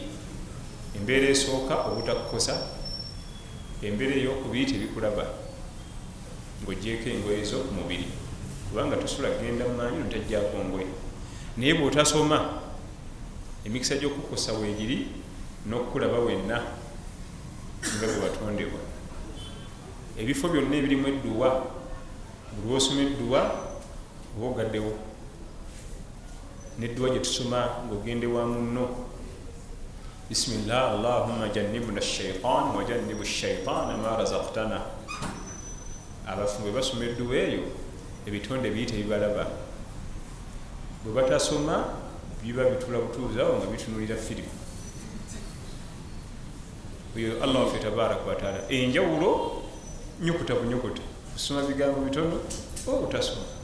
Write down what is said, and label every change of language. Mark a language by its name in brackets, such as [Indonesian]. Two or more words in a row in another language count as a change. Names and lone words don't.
[Ganda] Embeera esooka obutakukosa, embeera ey'okubiri tebikulaba ng'oggyeko engoye zo ku mubiri kubanga tosula genda mu maanyi notajjaako ngoye naye bw'otasoma emikisa gy'okukosa weegiri n'okukulaba wenna nga bwe watondebwa. Ebifo byonna ebirimu edduwa buli wosoma edduwa oba ogaddewo n'edduwa gye tusoma ng'ogende wa munno [Arabic] بسم الله اللهم جنبنا الشيطان وجنب الشيطان ما رزقتنا. [Ganda] Abafu bwe basoma edduwa eyo ebitonde biyite bibalaba, bwe batasoma biba bitula butuuzaawo nga bitunulira firimu. Oyo Allah waffe [Arabic] تبارك وتعالى [Ganda] enjawulo nyukuta bunyukuta kusoma bigambo bitono oba butasoma.